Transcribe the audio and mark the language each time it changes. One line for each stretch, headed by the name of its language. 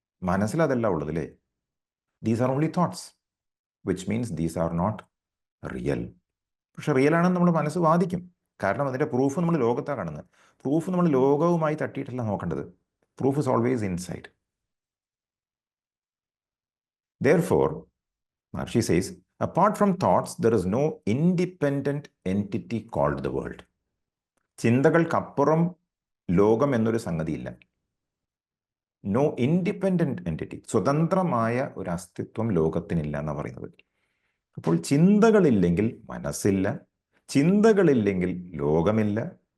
Malayalam: മനസ്സിൽ അതല്ല ഉള്ളത് അല്ലേ?
English: These are only thoughts, which means these are not real.
Malayalam: പക്ഷെ റിയൽ ആണെന്ന് നമ്മുടെ മനസ്സ് വാദിക്കും. കാരണം അതിൻ്റെ പ്രൂഫ് നമ്മൾ ലോകത്താണ് കാണുന്നത്. പ്രൂഫ് നമ്മൾ ലോകവുമായി തട്ടിയിട്ടല്ല നോക്കേണ്ടത്.
English: Proof is always inside. Therefore, Maharishi says, apart from thoughts, there is no independent entity called the world.
Malayalam: ചിന്തകൾക്കപ്പുറം ലോകം എന്നൊരു സംഗതിയില്ല.
English: no independent entity,
Malayalam: സ്വതന്ത്രമായ ഒരു അസ്തിത്വം ലോകത്തിനില്ല എന്നാണ് പറയുന്നത്. അപ്പോൾ ചിന്തകളില്ലെങ്കിൽ മനസ്സില്ല, ചിന്തകളില്ലെങ്കിൽ ലോകമില്ല.